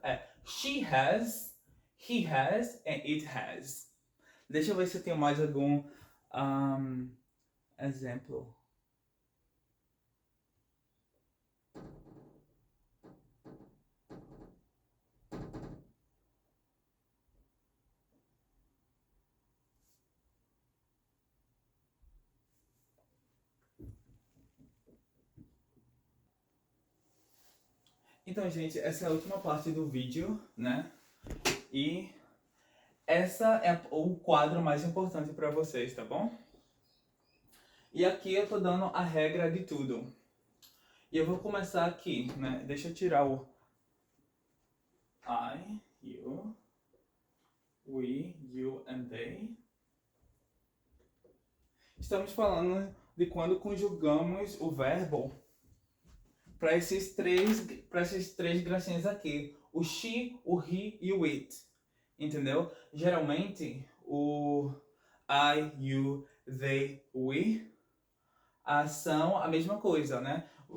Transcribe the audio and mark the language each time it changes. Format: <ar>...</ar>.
<en>É she has, he has, and it has.</en> <pt>Deixa eu ver se eu tenho mais algum exemplo. Então, gente, essa é a última parte do vídeo, né? E essa é o quadro mais importante para vocês, tá bom? E aqui eu tô dando a regra de tudo. E eu vou começar aqui, né? Deixa eu tirar o I, you, we, you and they. Estamos falando de quando conjugamos o verbo para esses três gracinhas aqui. O she, o he e o it. Entendeu? Geralmente, o I, you, they, we são a mesma coisa, né?</pt>